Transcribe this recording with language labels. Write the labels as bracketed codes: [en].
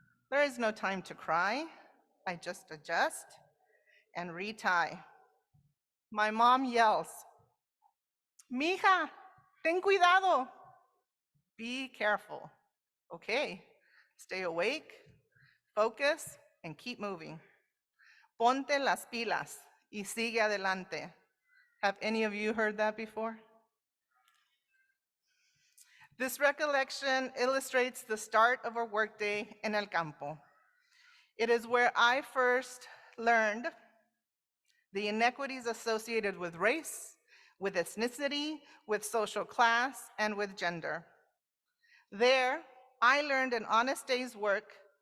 [en] There is no time to cry. I just adjust and retie. My mom yells, "Mija, ten cuidado." Be careful. Okay, stay awake, focus, and keep moving. [es] Ponte las pilas y sigue adelante. [en] Have any of you heard that before? This recollection illustrates the start of our workday in El Campo. It is where I first learned the inequities associated with race, with ethnicity, with social class, and with gender. There, I learned an honest day's work